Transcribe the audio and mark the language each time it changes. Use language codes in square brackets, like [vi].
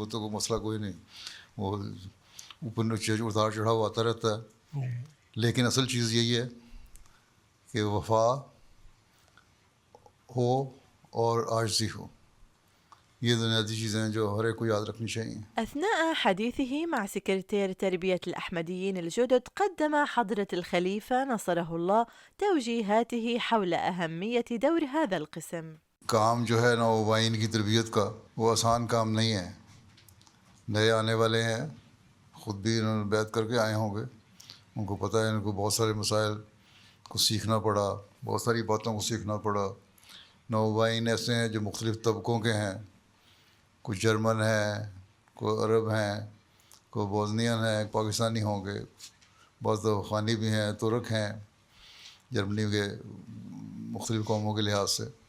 [ur] وہ تو کوئی مسئلہ کوئی نہیں، وہ اوپر نیچے اتار چڑھاؤ آتا رہتا ہے. لیکن اصل چیز یہی ہے کہ وفا ہو اور عاجزی ہو. یہ بنیادی چیزیں ہیں جو ہر ایک کو یاد رکھنی چاہیے. [ar] أثناء حديثه مع سكرتير تربية الأحمديين الجدد، قدم حضرة الخليفة نصره الله توجيهاته حول أهمية دور هذا القسم. [ur] کام جو ہے نوآبائین کی تربیت کا وہ آسان کام نہیں ہے. نئے آنے والے ہیں، خود بھی انہوں نے بیعت کر کے آئے ہوں گے، ان کو پتہ ہے ان کو بہت سارے مسائل کو سیکھنا پڑا، بہت ساری باتوں کو سیکھنا پڑا. نوآبائین ایسے ہیں جو مختلف طبقوں کے ہیں، کوئی جرمن ہیں، کوئی عرب ہیں، کوئی بوزنین ہیں، پاکستانی ہوں گے، بعض افغانی بھی ہیں، ترک ہیں، جرمنی کے مختلف قوموں کے لحاظ سے.